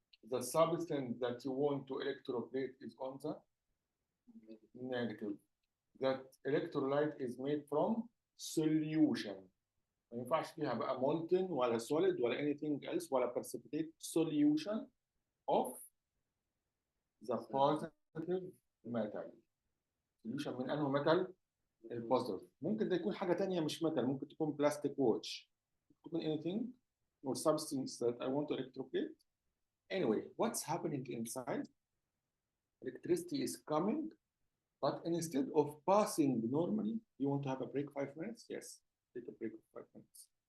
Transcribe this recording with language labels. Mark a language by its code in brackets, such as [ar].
[en] The substance that you want to electroplate is on the negative. That electrolyte is made from solution. [ar] ما ينفعش فيها بقى [en] molten [ar] ولا [en] solid ولا anything else ولا precipitate, solution of the positive metal. [ar] solution من انه metal؟ البوزيتيف. ممكن ده يكون حاجه تانية مش metal، ممكن تكون بلاستيك واتش، تكون [en] anything or substance that I want to electroplate. Anyway, what's happening inside? Electricity is coming, but instead of passing normally, you want to have a break 5 minutes? Yes, take a break of 5 minutes.